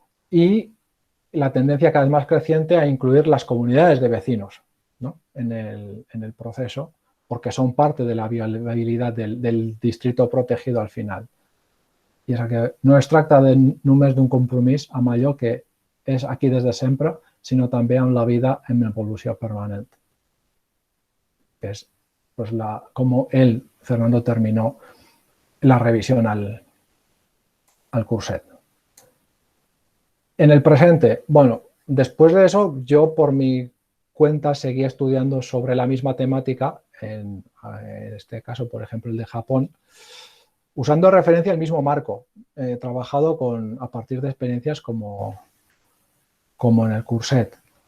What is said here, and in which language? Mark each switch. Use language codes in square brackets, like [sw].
[es] Y la tendencia cada vez más creciente a incluir las comunidades de vecinos, ¿no?, en el proceso, porque son parte de la viabilidad del distrito protegido al final. [ca] I és que no es tracta només d'un compromís amb allò que és aquí des de sempre, sinó també amb la vida en evolució permanent. [es] Que es pues, como él, Fernando, terminó la revisión al curset. En el presente, bueno, después de eso, yo por mi cuenta seguí estudiando sobre la misma temática, en este caso, por ejemplo, el de Japón, usando de referencia el mismo marco, trabajado a partir de experiencias como en el curset.